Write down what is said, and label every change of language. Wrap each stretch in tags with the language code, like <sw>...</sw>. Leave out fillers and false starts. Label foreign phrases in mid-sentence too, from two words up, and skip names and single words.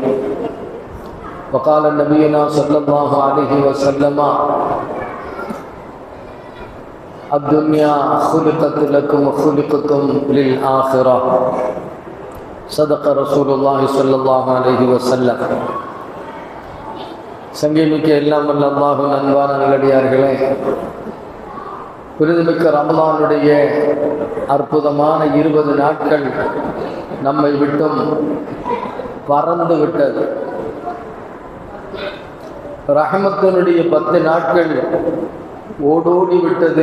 <ar>وقال نبينا صلى الله عليه وسلم: الدنيا خلقت لكم وخلقتم للآخرة. صدق رسول الله صلى الله عليه وسلم.</ar> <ta>சங்கீமிக்க எல்லாம் வல்ல அல்லாஹ்வின் அன்பான நல்லடியார்களே, புனிதமிக்க ரமலானுடைய அற்புதமான 20 நாட்கள் நம்மை விட்டும் பறந்து விட்டது. ரஹமத்தினுடைய 10 நாட்கள் ஓடோடி விட்டது.</ta>